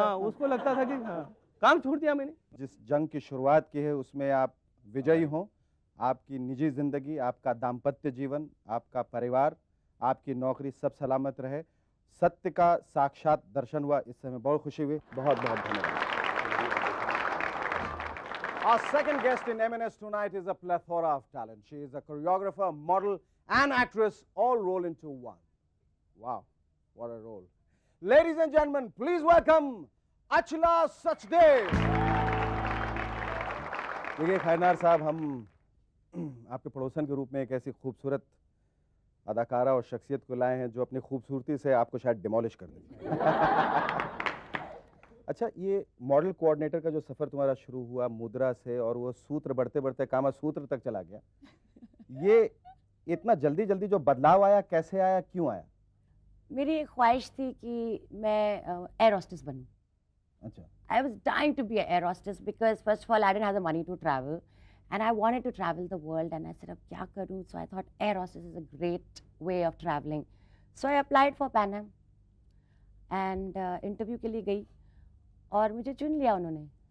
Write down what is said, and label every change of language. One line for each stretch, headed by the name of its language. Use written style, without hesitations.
Hindi: हाँ, उसको लगता था कि काम छोड़ दिया मैंने। जिस जंग की शुरुआत की है उसमें आप विजयी हों, आपकी निजी जिंदगी, आपका दाम्पत्य जीवन, आपका परिवार, आपकी नौकरी सब सलामत रहे, सत्य का साक्षात दर्शन हुआ, इससे हमें बहुत खुशी हुई। बहुत बहुत धन्यवाद।
English: Our second guest in M&S tonight is a plethora of talent. She is a choreographer, model, and actress, all rolled into one. Wow, what a role! Ladies and gentlemen, please welcome Achla Sachdev.
Hindi: देखिए खैरनार साहब, हम आपके पड़ोसन के रूप में एक ऐसी खूबसूरत अदाकारा और शख्सियत को लाए हैं जो अपनी खूबसूरती से आपको शायद डिमोलिश कर देगी। अच्छा, ये मॉडल कोऑर्डिनेटर का जो सफ़र तुम्हारा शुरू हुआ मुद्रा से और वो सूत्र बढ़ते बढ़ते कामा सूत्र तक चला गया, ये इतना जल्दी जल्दी जो बदलाव आया, कैसे आया, क्यों आया? मेरी एक ख्वाहिश थी कि मैं एयर होस्टेस बनूं। अच्छा।
English: I was dying to be an air hostess because first of all I didn't have the money to travel and I wanted to travel the world and I said
Hindi: अब क्या करूं,
English: so I thought air hostess is a great way of traveling, so I applied for Pan Am and
Hindi: interview के लिए गई और मुझे चुन लिया उन्होंने।